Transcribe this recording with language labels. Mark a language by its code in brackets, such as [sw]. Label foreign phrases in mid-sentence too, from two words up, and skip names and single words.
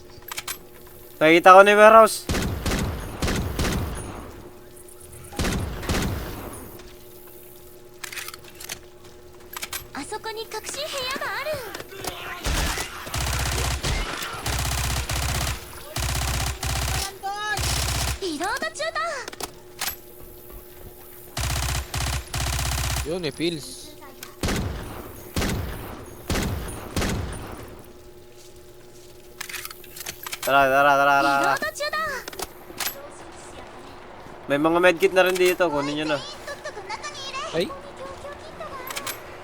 [tl] Nakikita ko na yung warehouse. [ja] あそこに隠し部屋があるリロード中だ [tl] Yun, may pills. Tara. [ja] リロード中だ [tl] May mga medkit na rin dito, kunin nyo na. [ja] とっとく中に入れ [tl] Ay? [ja] 状況キットが